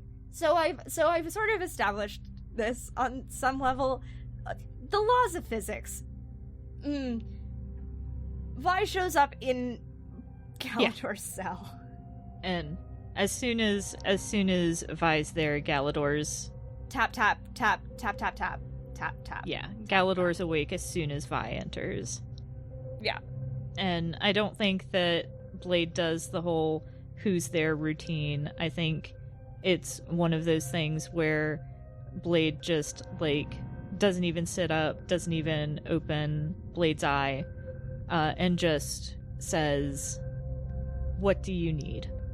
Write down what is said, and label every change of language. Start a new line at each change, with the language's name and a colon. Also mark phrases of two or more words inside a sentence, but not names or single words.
English: So I've sort of established this on some level. The laws of physics. Vi shows up in Galador's cell. And as soon as Vi's there, Galador's tap tap tap tap tap tap tap tap. Yeah, Galador's awake as soon as Vi enters. Yeah. And I don't think that Blade does the whole who's there routine. I think it's one of those things where Blade just, like, doesn't even sit up, doesn't even open Blade's eye, and just says, "What do you need?"